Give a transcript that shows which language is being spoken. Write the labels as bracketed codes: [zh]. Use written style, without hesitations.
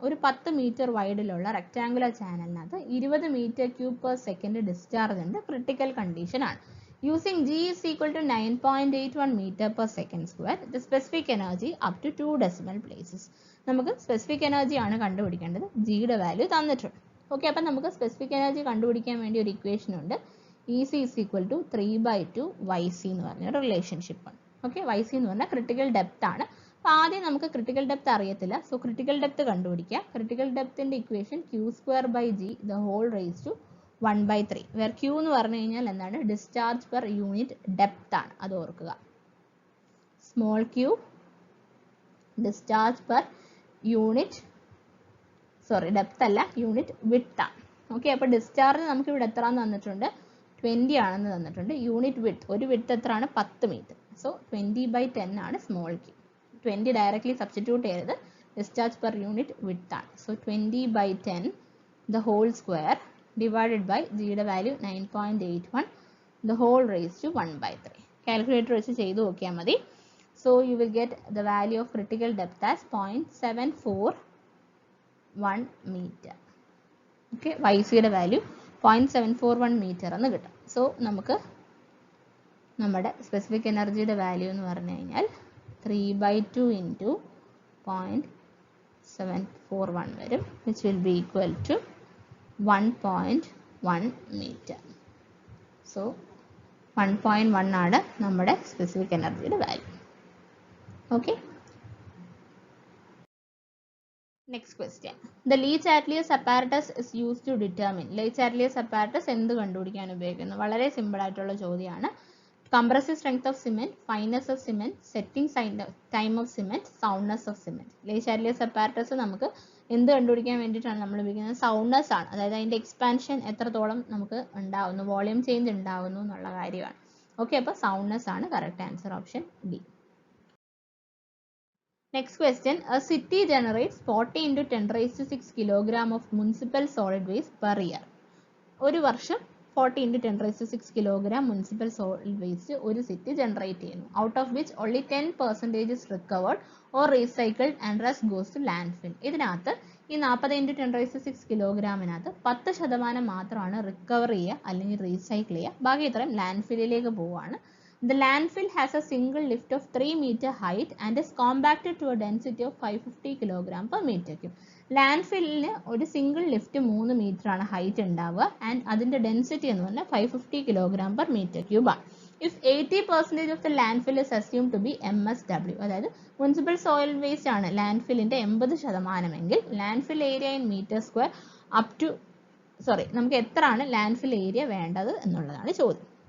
[ml] ഒരു 10 metre വൈഡിലുള്ള rectangular ചാനലിനകത്ത് 20 m³ per second discharge ഉണ്ട്. Critical condition ആണ്. [en] Using G is equal to 9.81 meter per second square, the specific energy up to 2 decimal places. [ml] നമുക്ക് specific energy ആണ് കണ്ടുപിടിക്കേണ്ടത്. ജിയുടെ value തന്നിട്ടുണ്ട്. Okay, അപ്പം നമുക്ക് സ്പെസിഫിക് എനർജി കണ്ടുപിടിക്കാൻ വേണ്ടി ഒരു ഇക്വേഷൻ ഉണ്ട്. [en] EC is equal to 3/2 YC [ml] എന്ന് പറഞ്ഞ റിലേഷൻഷിപ്പ് ആണ്. ഓക്കെ, YC എന്ന് പറഞ്ഞാൽ ക്രിട്ടിക്കൽ ഡെപ്ത് ആണ്. അപ്പോൾ ആദ്യം നമുക്ക് ക്രിട്ടിക്കൽ ഡെപ്ത് അറിയത്തില്ല. സോ ക്രിട്ടിക്കൽ ഡെപ്ത് കണ്ടുപിടിക്കുക. Critical ഡെപ്തിന്റെ equation Q²/G the whole raised to 1/3, where Q എന്ന് പറഞ്ഞു കഴിഞ്ഞാൽ എന്താണ്, ഡിസ്ചാർജ് പെർ യൂണിറ്റ് ഡെപ്ത് ആണ്, അത് ഓർക്കുക. Small q discharge per unit, depth അല്ല, യൂണിറ്റ് വിഡ്ത്ത് ആണ്. ഓക്കെ, അപ്പോൾ ഡിസ്ചാർജ് നമുക്ക് ഇവിടെ എത്ര തന്നിട്ടുണ്ട്, 20 ആണെന്ന് തന്നിട്ടുണ്ട്. യൂണിറ്റ് വിഡ്ത്ത്, ഒരു വിഡ്ത്ത് എത്രയാണ്, 10 മീറ്റർ. സോ 20/10 ആണ് സ്മോൾ q. 20 ഡയറക്ട്ലി സബ്സ്റ്റിറ്റ്യൂട്ട് ചെയ്തത് ഡിസ്ചാർജ് പെർ യൂണിറ്റ് വിഡ്ത്ത് ആണ്. [en] so 20/10 the whole square divided by [ml] ജിയുടെ value [en] 9.81 the whole raised to 1/3. [ml] Calculator വെച്ച് ചെയ്ത് നോക്കിയാൽ മതി. [en] So you will get the value of critical depth as 0.741 meter. [ml] Okay, YCയുടെ value 0.741 meter എന്ന് കിട്ടും. So നമുക്ക് നമ്മുടെ സ്പെസിഫിക് എനർജിയുടെ വാല്യൂ എന്ന് പറഞ്ഞു കഴിഞ്ഞാൽ 3/2 into 0.741 വരും, [en] which will be equal to [ml] 1.1 meter. So 1.1 ആണ് നമ്മുടെ സ്പെസിഫിക് എനർജിയുടെ value. Okay. [en] Next question. The Lee-Chatelier apparatus is used to determine. [ml] Lee-Chatelier apparatus എന്ത് കണ്ടുപിടിക്കാൻ ഉപയോഗിക്കുന്നു? വളരെ സിമ്പിൾ ആയിട്ടുള്ള ചോദ്യമാണ്. [en] Compressive strength of cement, fineness of cement, setting time of cement, soundness of cement. [ml] Lee-Chatelier apparatus നമുക്ക് എന്ത് കണ്ടുപിടിക്കാൻ വേണ്ടിയിട്ടാണ് നമ്മൾ ഉപയോഗിക്കുന്നത്? സൗണ്ട്നെസ് ആണ്, അതായത് അതിൻ്റെ എക്സ്പാൻഷൻ എത്രത്തോളം നമുക്ക് ഉണ്ടാവുന്നു, വോളിയം ചേഞ്ച് ഉണ്ടാവുന്നു എന്നുള്ള കാര്യമാണ്. ഓക്കെ, അപ്പോൾ സൗണ്ട്നെസ് ആണ് correct answer, option D. [en] Next question. A city generates 40 into 10⁶ kilogram of municipal solid waste per year. [ml] ഒരു വർഷം 40 into 10⁶ kilogram municipal solid waste ഒരു സിറ്റി ജനറേറ്റ് ചെയ്യുന്നു. [en] Out of which only 10% is recovered or recycled and rest goes to landfill. [ml] ഇതിനകത്ത് ഈ 40 into 10⁶ കിലോഗ്രാമിനകത്ത് 10% മാത്രമാണ് recover ചെയ്യുക അല്ലെങ്കിൽ recycle ചെയ്യുക, ബാക്കി ഇത്രയും ലാൻഡ്ഫില്ലിലേക്ക് പോവുകയാണ്. [en] The landfill has a single lift of 3 meter height and is compacted to a density of 550 kg per meter cube. [ml] ലാൻഡ്ഫില്ലിന് ഒരു സിംഗിൾ ലിഫ്റ്റ് 3 മീറ്റർ ആണ് ഹൈറ്റ് ഉണ്ടാവുക, ആൻഡ് അതിന്റെ ഡെൻസിറ്റി എന്ന് പറഞ്ഞാൽ 550 kg per meter cube ആണ്. [en] If 80% of the landfill is assumed to be MSW, [ml] അതായത് municipal soil waste ആണ് ലാൻഡ്ഫില്ലിന്റെ 80% എങ്കിൽ landfill area in metre square up to നമുക്ക് എത്ര ആണ് ലാൻഡ്ഫിൽ ഏരിയ വേണ്ടത് എന്നുള്ളതാണ് ചോദ്യം.